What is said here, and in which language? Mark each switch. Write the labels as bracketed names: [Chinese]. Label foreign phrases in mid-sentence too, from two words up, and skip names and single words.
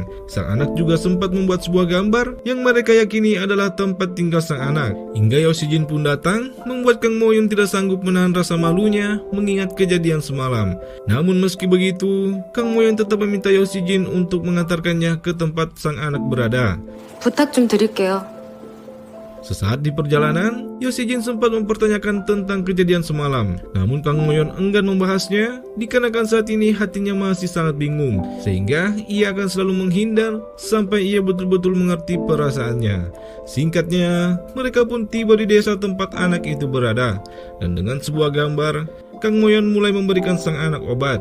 [Indonesian] Sang anak juga sempat membuat sebuah gambar yang mereka yakini adalah tempat tinggal sang anak. Hingga Yoshijin pun datang, membuat Kang Moyon tidak sanggup menahan rasa malunya mengingat kejadian semalam. Namun meski begitu, Kang Moyon tetap meminta Yoshijin untuk mengantarkannya ke tempat sang anak berada. [Korean] 부탁 좀 드릴게요. [Indonesian] Sesaat di perjalanan, Yoshijin sempat mempertanyakan tentang kejadian semalam. Namun Kang Moyon enggan membahasnya, dikarenakan saat ini hatinya masih sangat bingung, sehingga ia akan selalu menghindar sampai ia betul-betul mengerti perasaannya. Singkatnya, mereka pun tiba di desa tempat anak itu berada, dan dengan sebuah gambar, Kang Moyon mulai memberikan sang anak obat.